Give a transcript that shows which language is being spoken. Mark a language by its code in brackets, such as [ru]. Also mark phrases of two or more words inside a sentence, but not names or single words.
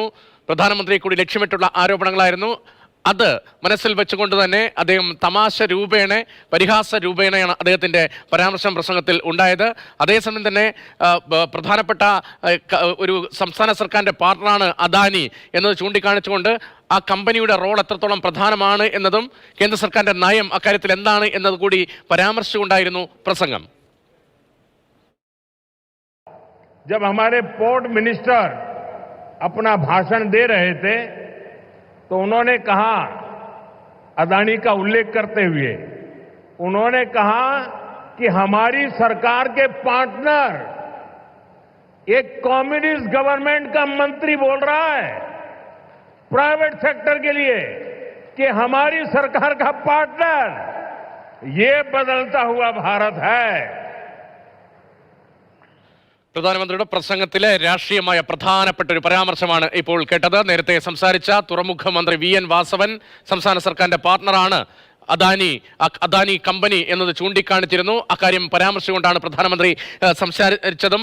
[ml] പ്രധാനമന്ത്രിയെ കൂടി ലക്ഷ്യമിട്ടുള്ള ആരോപണങ്ങളായിരുന്നു. അത് മനസ്സിൽ വെച്ചുകൊണ്ട് തന്നെ അദ്ദേഹം തമാശ രൂപേണ, പരിഹാസ രൂപേണയാണ് അദ്ദേഹത്തിൻ്റെ പ്രസംഗത്തിൽ ഉണ്ടായത്. അതേസമയം തന്നെ പ്രധാനപ്പെട്ട ഒരു സംസ്ഥാന സർക്കാരിൻ്റെ പാർട്ണറാണ് അദാനി എന്നത് ചൂണ്ടിക്കാണിച്ചുകൊണ്ട് ആ കമ്പനിയുടെ റോൾ എത്രത്തോളം പ്രധാനമാണ് എന്നതും കേന്ദ്ര സർക്കാരിൻ്റെ നയം അക്കാര്യത്തിൽ എന്താണ് എന്നത് കൂടി പരാമർശിച്ചുകൊണ്ടായിരുന്നു പ്രസംഗം. [hi] जब हमारे [en] port minister [hi] अपना भाषण दे रहे थे तो उन्होंने कहा, अदानी का उल्लेख करते हुए उन्होंने कहा कि हमारी सरकार के पार्टनर एक [en] communist government [hi] का मंत्री बोल रहा है [en] private sector [hi] के लिए कि हमारी सरकार का पार्टनर, ये बदलता हुआ भारत है. [ml] പ്രധാനമന്ത്രിയുടെ പ്രസംഗത്തിലെ രാഷ്ട്രീയമായ പ്രധാനപ്പെട്ട ഒരു പരാമർശമാണ് ഇപ്പോൾ കേട്ടത്. നേരത്തെ സംസാരിച്ച തുറമുഖ മന്ത്രി വി.എൻ. വാസവൻ സംസ്ഥാന സർക്കാരിന്റെ പാർട്ണറാണ് അദാനി കമ്പനി എന്നത് ചൂണ്ടിക്കാണിച്ചിരുന്നു. അക്കാര്യം പരാമർശിച്ചുകൊണ്ടാണ് പ്രധാനമന്ത്രി സംസാരിച്ചതും.